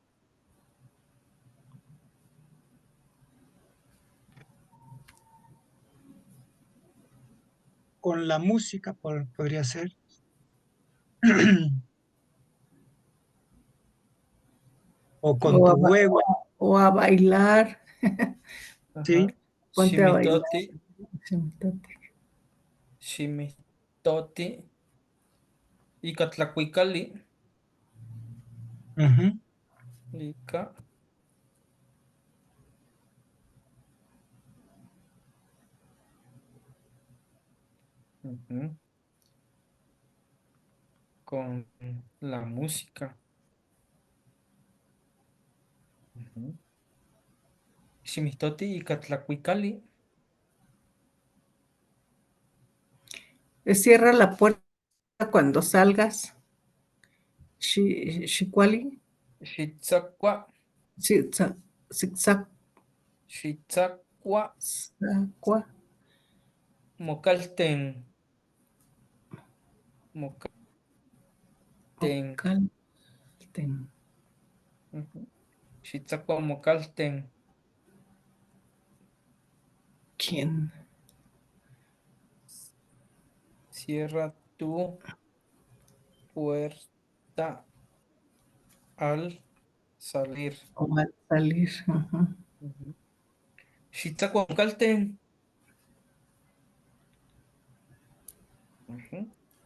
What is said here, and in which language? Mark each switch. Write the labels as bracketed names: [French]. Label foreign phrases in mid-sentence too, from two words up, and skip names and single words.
[Spanish] Con la música podría ser. O con O tu a, ba- huevo, o a bailar. ¿sí? Ajá. Ponte a bailar. [Nahuatl languages] Ximistoti. Shimitote. Ximistoti. Ica tlacuicali. Ujú. Ica. Ujú. [Spanish] Con la música. Ujú. [Nahuatl languages] Ximistoti ica tlacuicali. [Spanish] Cierra la puerta cuando salgas. [Nahuatl languages] Shikwali. Xitzacua. Zigzag. Xitzacua. Mocalten. Mocalten. Ocalten. Ujú. Xitzacua mocalten. [Spanish] ¿Quién? Cierra tu puerta. puerta al salir. O al salir. Ujú. [Nahuatl languages] Ujú. Xitzacuancalten. Ujú.